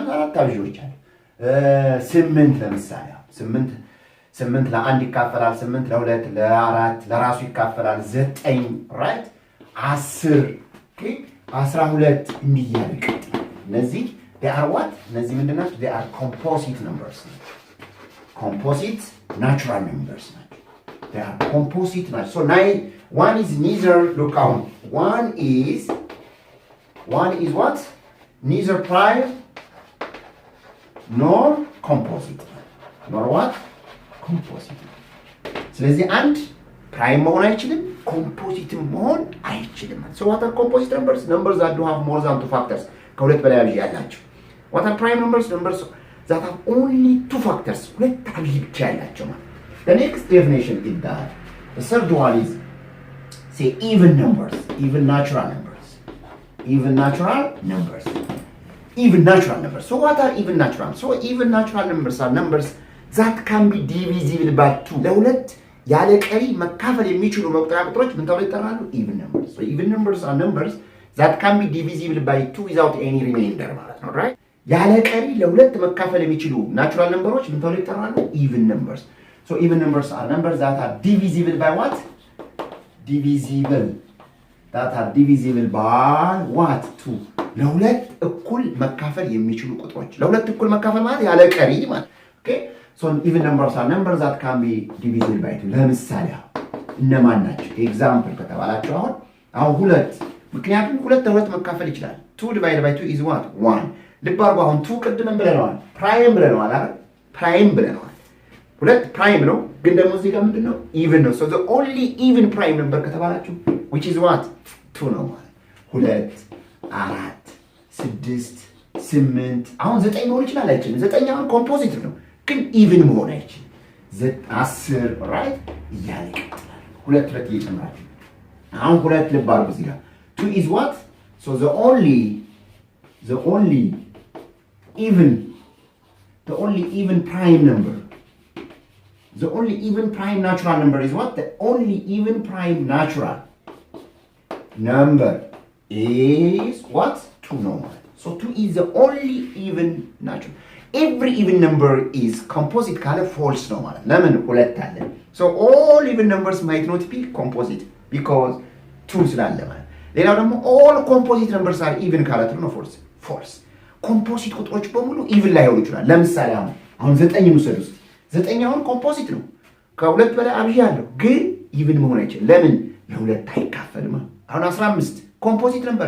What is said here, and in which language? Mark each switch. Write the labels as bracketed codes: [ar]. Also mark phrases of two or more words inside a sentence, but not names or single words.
[am] 4 አብዦች አሉ። 8 ለምሳሌ 8 ለ1 ይካፈላል፣ 8 ለ2 ለ4 ለራሱ ይካፈላል፣ 9 ራይት 10 ኦኬ 12 እንዲያል ይቀጥላል። እነዚህ [en] they are what? [am] እነዚህ ምንድናቸው? [en] they are composite numbers። composite natural numbers ናቸው። they are composite ናቸው። so one is neither, look out, one is what? Neither prime nor composite. Nor what? Composite. [am] ስለዚህ አንድ ፕራይም መሆን አይችልም፣ ኮምፖዚት መሆን አይችልም። [en] So what are composite numbers? Numbers that do have more than two factors. [am] ከሁለት በላይ አብዥ ያላቸው። [en] What are prime numbers? Numbers that have only two factors. [am] ሁለት አብዥ ብቻ ያላቸው ማለት። [en] The next definition is that the third one is say even numbers, even natural numbers. Even natural numbers. Even natural numbers. So what are even natural? So even natural numbers are numbers that can be divisible by 2. [am] ለሁለት ያለ ቀሪ መካፈል የሚችሉ መቁጠሪያ ቁጥሮች ምን ተብለው ይጠራሉ? [en] even numbers. So even numbers are numbers that can be divisible by 2 without any remainder [am] ማለት ነው, [en] right? [am] ያለ ቀሪ ለሁለት መካፈል የሚችሉ [en] natural numbers [am] ምን ተብለው ይጠራሉ? [en] even numbers. So even numbers are numbers that are divisible by what? Divisible. That are divisible by what? 2. [am] ለሁለት እኩል መካፈል የሚችሉ ቁጥሮች። ለሁለት እኩል መካፈል ማለት ያለ ቀሪ ማለት። Okay? [en] So even numbers are numbers that can be divisible by 2. [am] ለምሳሌ እነማን ናቸው? ኤግዛምፕል ከተባላችሁ አሁን ሁለት ምክንያቱም ሁለት ለሁለት መካፈል ይችላል። [en] 2 divided by 2 is what? 1. [am] ልብ አድርጉ። አሁን 2 ቅድም ብለናል፣ ፕራይም ብለናል አይደል? ፕራይም ብለናል። ሁለት ፕራይም ነው፣ ግን ደግሞ እዚህ ጋር ምንድነው? ኢቭን ነው። [en] so the only even prime number ከተባላችሁ which is what? [am] 2 ነው ማለት 2 4 6 8 አሁን 9 መሆን ይችላል አይችልም? 9 አሁን ኮምፖዚት ነው፣ ግን ኢቭን መሆን አይችልም። 10 ራይት እያለ ይቀጥላል። ሁለት እየጨመራችሁ አሁን ሁለት ልብ አድርጉ እዚህ ጋር [en] 2 is what? so the only even prime number. The only even prime natural number is what? The only even prime natural number is what? 2 normal. So 2 is the only even natural. Every even number is composite kind of false normal. [am] ለምን ሁለት አለ? [en] So all even numbers might not be composite because 2 [am] ስላለ ማለት። ሌላው ደግሞ [en] all composite numbers are even [am] ካላት ነው [en] false. [am] ኮምፖዚት ቁጥሮች በሙሉ ኢቭን ላይሆኑ ይችላል። ለምሳሌ አሁን 9 እንውሰድ ውስጥ 9 ኮምፖዚት ነው ከሁለት በላይ አብዣለሁ ግን ኢቭን መሆን አይችልም ለምን ለሁለት አይካፈልም አሁን 15 [en] composite number